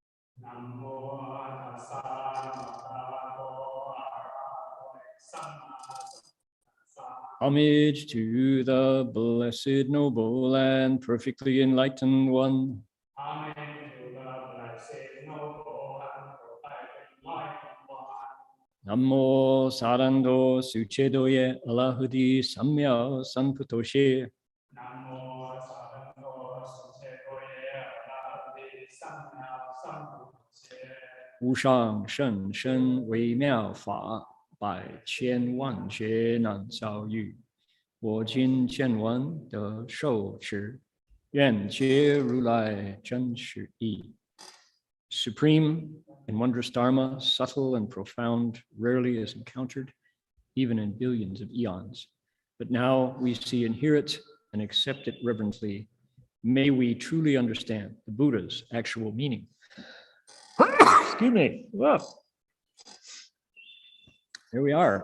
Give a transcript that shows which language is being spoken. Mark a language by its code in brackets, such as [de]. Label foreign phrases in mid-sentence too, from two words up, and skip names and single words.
[pi] Namo tassa bhagavato arahato samma sambuddhassa. [en] Homage to the blessed, noble, and perfectly enlightened one. Homage to the blessed, noble, and perfectly enlightened one. Namo sarando suchedoye alahudi samya sanputoshe. Namo sarando suchedoye alahudi samya sanputoshe. [zh] 无上甚深微妙法，百千万劫难遭遇。我今见闻得受持，愿解如来真实义。 [en] Supreme and wondrous dharma, subtle and profound, rarely is encountered, even in billions of eons. But now we see and hear it and accept it reverently. May we truly understand the Buddha's actual meaning. Excuse me. Whoa. Here we are.